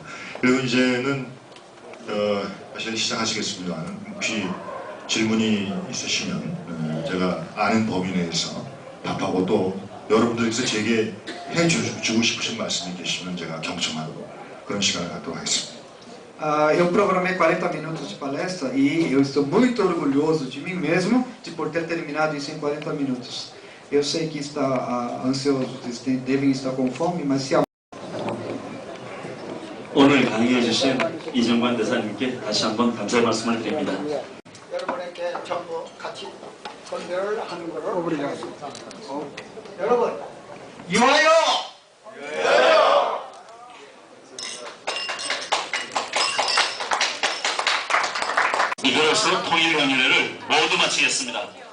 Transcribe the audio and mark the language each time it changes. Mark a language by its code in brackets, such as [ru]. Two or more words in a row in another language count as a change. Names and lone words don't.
[ko] 그리고 이제는 사실 시작하시겠습니다만 혹시 질문이 있으시면 제가 아는 범위 내에서 답하고 또 여러분들께서 제게 해주고 싶으신 말씀이 계시면 제가 경청하도록 그런 시간을 갖도록 하겠습니다. [pt] Eu programei 40 minutos de palestra e eu estou muito orgulhoso de mim mesmo de por ter terminado isso em 40 minutos. Eu sei que está ansioso, devem estar com fome, mas se [ko] 오늘 강의해 주신 이정관 대사님께 다시 한번 감사의 말씀을 드립니다. 여러분에게 전부 같이 건배를 하는 것을 하겠습니다. 여러분, 유하여! 이것으로 통일연유회를 모두 마치겠습니다.